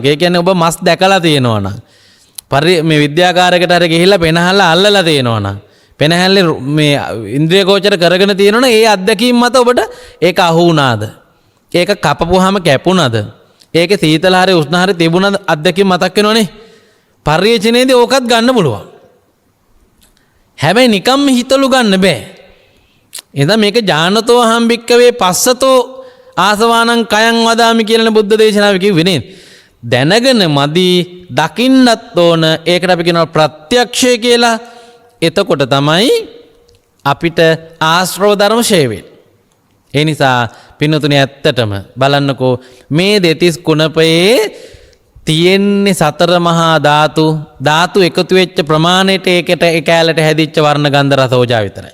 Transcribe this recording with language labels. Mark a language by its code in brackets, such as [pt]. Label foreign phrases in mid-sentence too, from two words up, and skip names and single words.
[si] ඒ කියන්නේ ඔබ මස් දැකලා තියෙනවා නම් මේ විද්‍යාකාරයකට හරි ගිහිල්ලා පෙනහල්ලා අල්ලලා තියෙනවා නම් පෙනහැල්ලේ මේ ඉන්ද්‍රිය ගෝචර කරගෙන තියෙනවනේ ඒ අත්දැකීම් මත ඔබට ඒක අහු වුණාද? ඒක කපපුවාම කැපුණාද? ඒකේ සීතල හරි උෂ්ණ හරි තිබුණාද? අත්දැකීම් මතක් වෙනවනේ. පරිේශණයේදී ඕකත් ගන්න පුළුවන්. හැබැයි නිකම්ම හිතලු ගන්න බෑ. එදා මේක [pi] ඥානතෝ හම්බික්කවේ පස්සතෝ ආසවානං කයං වදාමි [si] කියලා බුද්ධ දේශනාවේ කිව්වේ නේද? දැනගෙන මදි දකින්නත් ඕන. ඒකට අපි කියනවා ප්‍රත්‍යක්ෂය කියලා. එතකොට තමයි අපිට ආශ්‍රව ධර්ම ෂේ වෙන්නේ. ඒ නිසා පින්නතුනි ඇත්තටම බලන්නකෝ මේ දෙතිස් කුණපයේ තියෙන්නේ සතර මහා ධාතු එකතු වෙච්ච ප්‍රමාණයට ඒකට ඒ කැලට හැදිච්ච වර්ණ ගන්ධ රස ඕජා විතරයි.